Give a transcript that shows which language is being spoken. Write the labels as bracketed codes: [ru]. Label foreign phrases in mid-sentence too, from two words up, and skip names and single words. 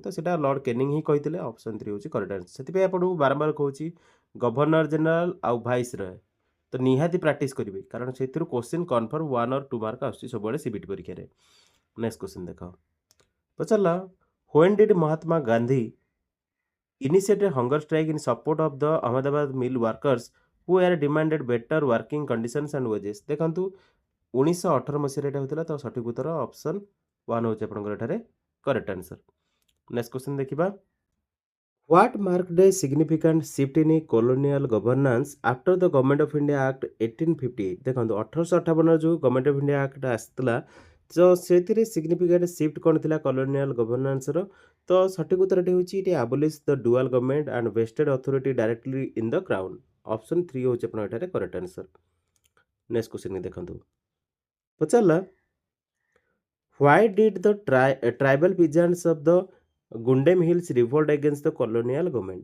[or] ତ ସେଇଟା ଲର୍ଡ କେନିଂ ହିଁ କହିଥିଲେ। ଅପସନ୍ 3 ହେଉଛି [en] correct answer. [or] ସେଥିପାଇଁ ଆପଣଙ୍କୁ ବାରମ୍ବାର କହୁଛି [en] Governor General [or] ଆଉ ଭାଇସରୟ ତ ନିହାତି ପ୍ରାକ୍ଟିସ୍ କରିବେ, କାରଣ ସେଥିରୁ [en] question confirm [or] 1 or 2 ମାର୍କ ଆସୁଛି ସବୁବେଳେ CBT ପରୀକ୍ଷାରେ। [en] next question [or] ଦେଖ, ପଚାରିଲା [en] When did Mahatma Gandhi initiated hunger strike in support of the Ahmedabad mill workers who were demanded better working conditions and wages। [or] ଦେଖନ୍ତୁ 1918 ମସିହାରେ ଏଇଟା ହୋଇଥିଲା। ତ ସଠିକ ଉତ୍ତର ଅପସନ୍ 1 ହେଉଛି ଆପଣଙ୍କର ଏଠାରେ [en] correct answer. next question [or] ଦେଖିବା, [en] What marked a significant shift in colonial governance after the Government of India Act 1858। [or] ଦେଖନ୍ତୁ 1858 ଯେଉଁ ଗଭର୍ଣ୍ଣମେଣ୍ଟ ଅଫ୍ ଇଣ୍ଡିଆ ଆକ୍ଟ ଆସିଥିଲା, ତ ସେଥିରେ [en] significant shift [or] କ'ଣ ଥିଲା [en] colonial governanceର। [or] ତ ସଠିକ ଉତ୍ତରଟି ହେଉଛି [en] It abolish the dual government and vested authority directly in the crown. ଅପସନ୍ 3 [or] ହେଉଛି ଆପଣ ଏଠାରେ [en] correct answer. next question [or] ଦେଖନ୍ତୁ, ପଚାରିଲା [en] why did the tribal peasants of the Gudem Hills revolt against the colonial government.